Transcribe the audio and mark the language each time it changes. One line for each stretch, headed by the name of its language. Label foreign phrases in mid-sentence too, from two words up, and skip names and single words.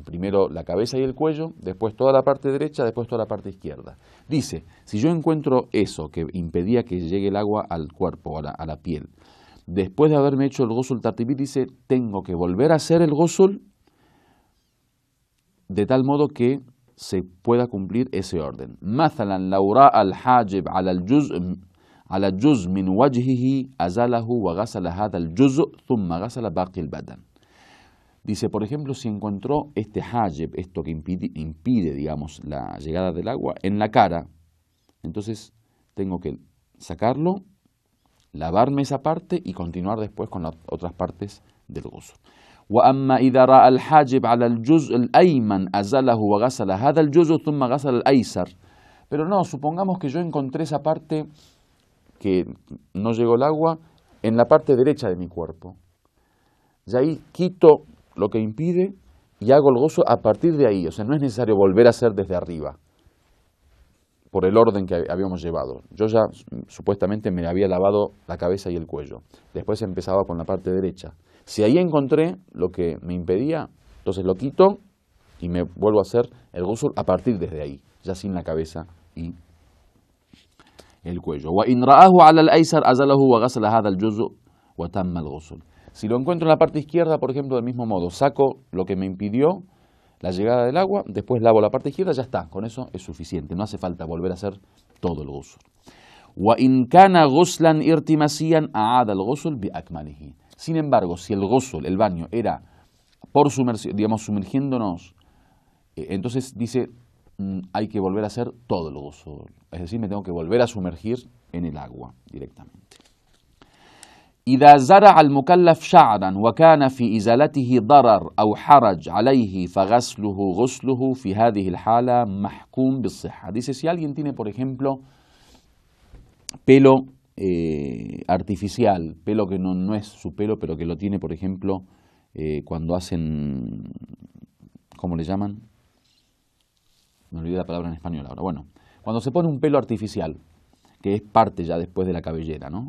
Spanish: Primero la cabeza y el cuello, después toda la parte derecha, después toda la parte izquierda. Dice, si yo encuentro eso que impedía que llegue el agua al cuerpo, a la piel, después de haberme hecho el
Arabic: غسل ترتيبي,
Spanish: dice, tengo que volver a hacer el ghusl de tal modo que se pueda cumplir ese orden.
Arabic: مثلا لو رأى الحاجب على الجزء من وجهه أزاله وغسل هذا الجزء ثم غسل باقي البدن.
Spanish: Dice, por ejemplo, si encontró este hajib, esto que impide, digamos, la llegada del agua, en la cara, entonces tengo que sacarlo, lavarme esa parte y continuar después con las otras partes del ghusl.
Arabic: وأما إذا رأى الحاجب على الجزء الأيمن أزاله وغسل هذا الجزء ثم غسل الأيسر.
Spanish: Pero no, supongamos que yo encontré esa parte que no llegó el agua en la parte derecha de mi cuerpo. Y ahí quito lo que impide y hago el ghusl a partir de ahí. O sea, no es necesario volver a hacer desde arriba, por el orden que habíamos llevado. Yo ya supuestamente me había lavado la cabeza y el cuello. Después empezaba con la parte derecha. Si ahí encontré lo que me impedía, entonces lo quito y me vuelvo a hacer el ghusl a partir desde ahí, ya sin la cabeza y el cuello.
Arabic: وَإِنْ رَآهُ عَلَى الْأَيْسَرِ أَزَلَهُ وَغَسَلَ هَذَا الْجُزْءُ وَتَمَّ الْغُسْلُ.
Spanish: Si lo encuentro en la parte izquierda, por ejemplo, del mismo modo, saco lo que me impidió la llegada del agua, después lavo la parte izquierda, ya está, con eso es suficiente, no hace falta volver a hacer todo el ghusl.
Arabic: وَإِنْ كَانَ غُسْلًا إِرْتِمَاسِيًا أَعَادَ الْغُسْلُ بِأَكْمَلِهِ.
Spanish: Sin embargo, si el ghusl, el baño, era por sumergiéndonos, entonces dice, hay que volver a hacer todo el ghusl. Es decir, me tengo que volver a sumergir en el agua directamente.
Arabic: إذا زرع المكلف شعرا وكان في إزالته ضرر أو حرج عليه فغسله غسله في هذه الحالة محكوم بالصحة.
Spanish: Dice, si alguien tiene, por ejemplo, pelo artificial, pelo que no es su pelo, pero que lo tiene, por ejemplo, cuando hacen, ¿cómo le llaman? Me olvidé la palabra en español ahora. Bueno, cuando se pone un pelo artificial, que es parte ya después de la cabellera, ¿no?